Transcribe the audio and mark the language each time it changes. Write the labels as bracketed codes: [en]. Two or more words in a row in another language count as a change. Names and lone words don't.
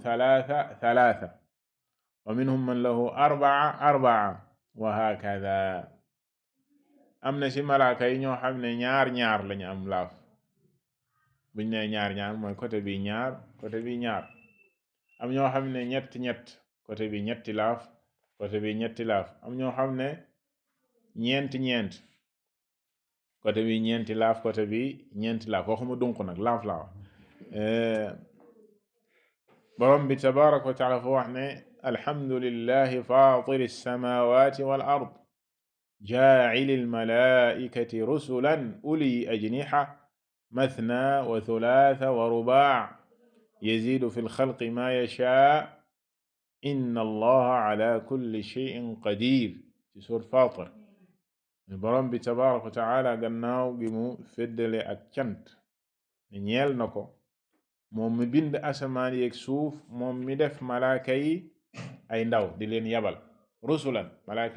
[ar] له ثلاثة ومنهم من له أربعة وهكذا [wo] am na ci malaaka yi ñoo xam ne ñaar lañu am laaf buñ ne ñaar mooy côté bi ñaar côté bi ñaar am ñoo xam ne ñett côté bi ñetti laaf côté bi ñetti laaf am ñoo xam ne ñeent côté bi ñeenti laaf côté bi ñeenti laaf waxuma dunq nag laaf laa wax borom bi [ar] تبارك وتعالى [wo] fa wax ne [ar] الحمد لله فاطر السماوات والأرض جاعل الملائكة رسلا أولي أجنحة مثنى وثلاث ورباع يزيد في الخلق ما يشاء إن الله على كل شيء قدير [wo] ci suur Faatir borom bi [ar] tabaaraka وتعالى [wo] gannaaw gi mu feddale ak cant ñeel na ko moom mi bind asamaan yeeg suuf moom mi def malaaka yi ay ndaw di leen yabal rusulan malaaka